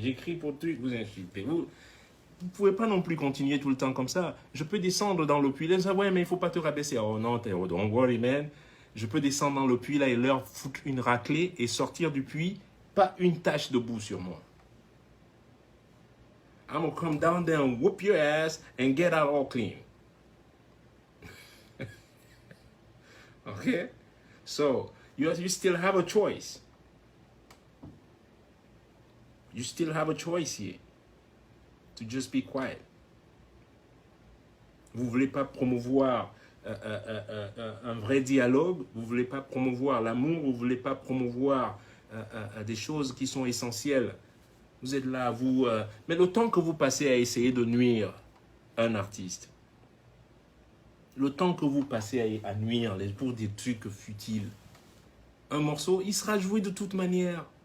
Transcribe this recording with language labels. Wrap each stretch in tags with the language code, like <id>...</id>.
<fr>J'écris pour truc, vous insultez. Vous ne pouvez pas non plus continuer tout le temps comme ça. Je peux descendre dans le puits. Là, ça, ouais, mais il ne faut pas te rabaisser. Oh non,</fr> <en>don't worry, man.</en> <fr>Je peux descendre dans le puits là et leur foutre une raclée et sortir du puits, pas une tache de boue sur moi.</fr> <en>I'm gonna come down there and whoop your ass and get out all clean. Okay? So, you still have a choice. You still have a choice here. To just be quiet.</en> <fr>Vous ne voulez pas promouvoir un vrai dialogue, vous ne voulez pas promouvoir l'amour, vous ne voulez pas promouvoir des choses qui sont essentielles. Vous êtes là, vous... mais le temps que vous passez à essayer de nuire un artiste, le temps que vous passez à nuire pour des trucs futiles, un morceau, il sera joué de toute manière.</fr>